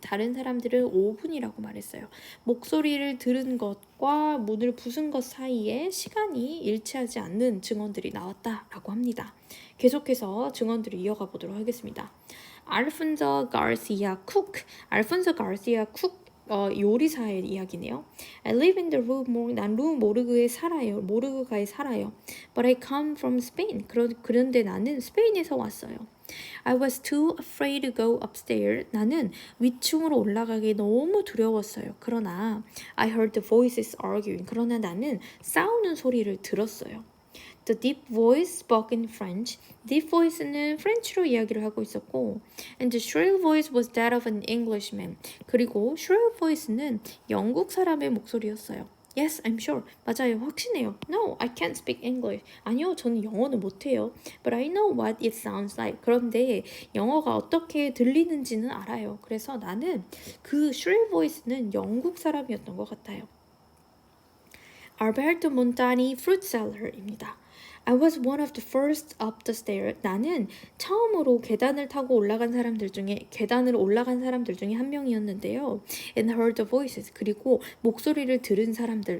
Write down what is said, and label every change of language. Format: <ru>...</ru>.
<ko>다른 사람들은 5분이라고 말했어요. 목소리를 들은 것과 문을 부순 것 사이에 시간이 일치하지 않는 증언들이 나왔다라고 합니다. 계속해서 증언들을 이어가 보도록 하겠습니다. 알폰소 가르시아 쿡. 알폰소 가르시아 쿡 요리사의 이야기네요.</ko> <en>I live in the</en> <ko>난 모르그에 살아요. 모르그가에 살아요.</ko> <en>But I come from Spain.</en> <ko>그런데 나는 스페인에서 왔어요.</ko> <en>I was too afraid to go upstairs.</en> <ko>나는 위층으로 올라가기 너무 두려웠어요. 그러나</ko> <en>I heard the voices arguing.</en> <ko>그러나 나는 싸우는 소리를 들었어요.</ko> <en>The deep voice spoke in French.</en> <ko>Deep voice는 프렌치로 이야기를 하고 있었고,</ko> <en>and the shrill voice was that of an Englishman.</en> <ko>그리고 shrill voice는 영국 사람의 목소리였어요.</ko> <en>Yes, I'm sure.</en> <ko>맞아요, 확신해요.</ko> <en>No, I can't speak English.</en> <ko>아니요, 저는 영어는 못해요.</ko> <en>But I know what it sounds like.</en> <ko>그런데 영어가 어떻게 들리는지는 알아요. 그래서 나는 그 shrill voice는 영국 사람이었던 것 같아요. 알베르토 몬타니 fruit seller입니다.</ko> <en>I was one of the first up the stairs.</en> <ko>나는 처음으로 계단을 올라간 사람들 중에 한 명이었는데요.</ko> <en>And heard the voices.</en> <ko>그리고 목소리를 들었어요.</ko>